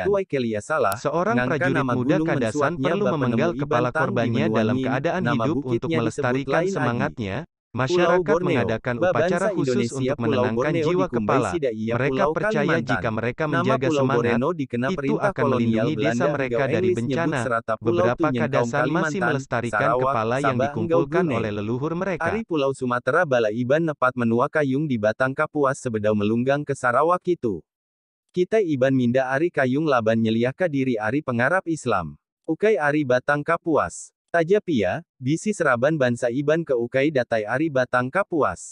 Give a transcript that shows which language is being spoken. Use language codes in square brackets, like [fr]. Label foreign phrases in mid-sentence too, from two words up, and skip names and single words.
[id] Seorang prajurit muda Kadazan perlu memenggal kepala korbannya dalam keadaan hidup untuk melestarikan semangatnya. Masyarakat mengadakan upacara khusus untuk menenangkan jiwa kepala. Mereka percaya jika mereka menjaga semangat, itu akan melindungi desa mereka dari bencana. Beberapa Kadazan masih melestarikan kepala yang dikumpulkan oleh leluhur mereka. [iba] Ari Pulau Sumatera Bala Iban nepat menua kayung di Batang Kapuas sebedau melunggang ke Sarawak itu. Kita Iban minda Ari kayung laban nyeliaka diri Ari pengarap Islam. Ukai Ari Batang Kapuas. Tajapia, bisi seraban bansa Iban ke Ukai datai Ari Batang Kapuas.